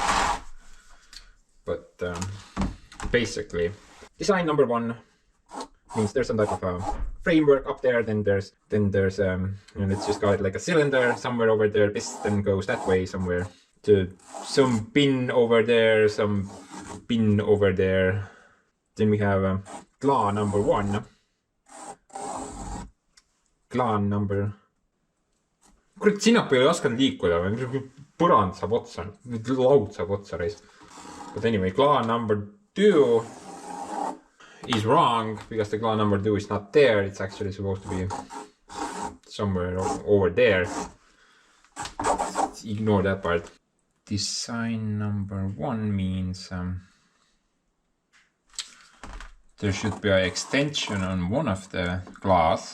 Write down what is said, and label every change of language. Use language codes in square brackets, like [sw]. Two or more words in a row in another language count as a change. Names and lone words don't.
[en] But basically, design number 1 means there's some type of a framework up there. Then there's let's just call it like a cylinder somewhere over there. Piston goes that way somewhere to some pin over there, some pin over there. Then we have claw number 1. Klaan number... [et] Kurat, sinnapoole ei osanud liikuda, põrand saab otsa, laud saab otsa reis. [en] But anyway, claw number 2 is wrong, because the claw number 2 is not there. It's actually supposed to be somewhere over there. Let's ignore that part. Design number 1 means there should be an extension on one of the claws.